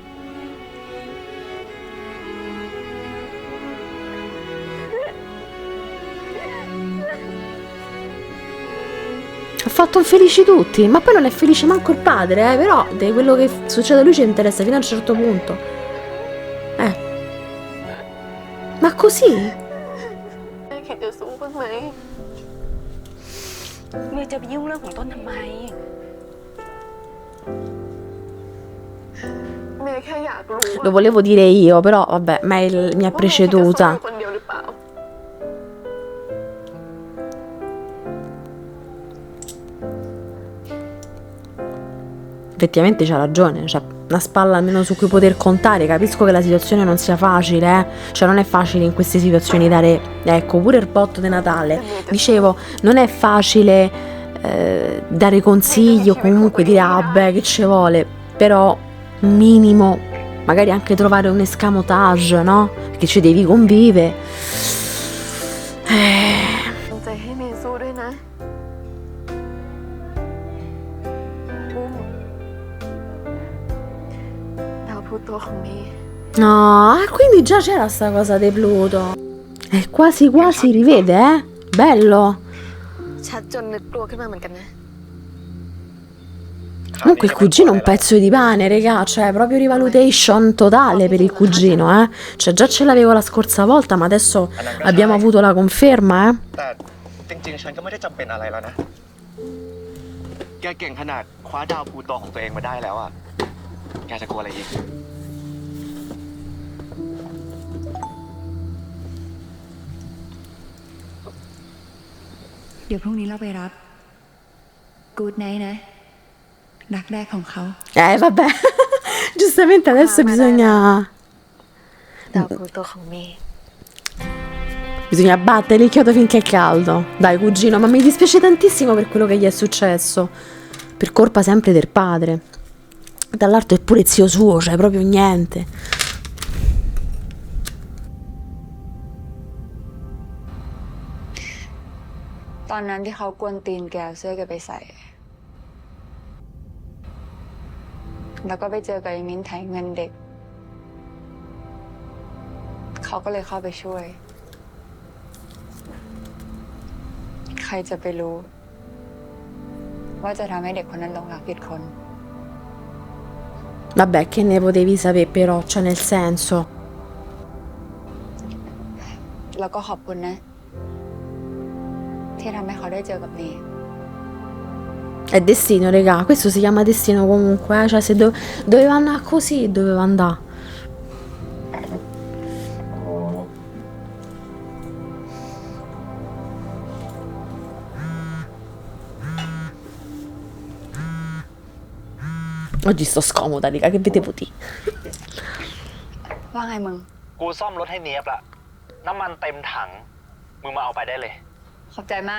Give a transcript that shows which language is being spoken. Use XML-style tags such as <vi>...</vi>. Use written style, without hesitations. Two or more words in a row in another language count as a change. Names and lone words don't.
<it>Ha fatto infelici tutti, ma poi non è felice manco il padre, però di quello che succede a lui ci interessa fino a un certo punto. Ma così?</it> <th>แม่คิดจะสู้บ้างไหม เมย์จะไปยุ่งเรื่องของต้นทำไม เมย์แค่อยากรู้</th> <it>Lo volevo dire io, però vabbè, Mel mi ha</it> <th>ว่าเมย์คิดจะสู้</th> <it>preceduta.</it> <th>อยู่คนเดียวหรือเปล่า</th> <it>Effettivamente c'ha ragione, c'ha una spalla almeno su cui poter contare. Capisco che la situazione non sia facile, cioè non è facile in queste situazioni dare, ecco, pure il botto di Natale. Dicevo, non è facile dare consigli o comunque dire, ah beh, che ci vuole, però un minimo, magari anche trovare un escamotage, no? Perché ci devi convivere.</it> <th>ตั้งใจให้เมย์สู้ด้วยนะอุ้มดาวพลูโตของเมย์</th> <it>No, quindi già c'era sta cosa di Pluto. E quasi quasi rivede, Bello.</it> <th>ชัดจนนึกกลัวขึ้นมาเหมือนกันนะ</th> <it>Comunque il cugino è un pezzo di pane, regà, cioè proprio rivalutation totale per il cugino, Cioè già ce l'avevo la scorsa volta, ma adesso abbiamo avuto la conferma,</it> <th>แต่จริงๆ ฉันก็ไม่ได้จำเป็นอะไรแล้วนะ แกเก่งขนาดคว้าดาวพลูโตของตัวเองมาได้แล้วอ่ะ แกจะกลัวอะไรอีก เดี๋ยวพรุ่งนี้เราไปรับกูดไนท์นะ รักแรกของเขา</th> <it>Vabbè, giustamente adesso bisogna...</it> <th>ดาวพลูโตของเมย์</th> <it>Bisogna battere il chiodo finché è caldo. Dai, cugino, ma mi dispiace tantissimo per quello che gli è successo. Per colpa sempre del padre. Dall'altro è pure zio suo, cioè proprio niente.</it> <th>ตอนนั้นที่เขากวนตีนแกเอาเสื้อแกไปใส่ แล้วก็ไปเจอกับไอ้มิ้นท์ไถเงินเด็ก เขาก็เลยเข้าไปช่วย ใครจะไปรู้ ว่าจะทำให้เด็กคนนั้นหลงรักผิดคน</th> <it>Vabbè, che ne potevi sapere però, cioè nel senso...</it> <th>แล้วก็ขอบคุณนะ ที่ทำให้เขาได้เจอกับเนย</th> <it>È destino, regà, questo si chiama destino comunque, cioè se doveva andare così, doveva andare. Oggi sto scomoda, raga, che vedevo di.</it> <th>ว่าไงมึง กูซ่อมรถให้เนียบละ น้ำมันเต็มถัง มึงมาเอาไปได้เลย ขอบใจมาก</th>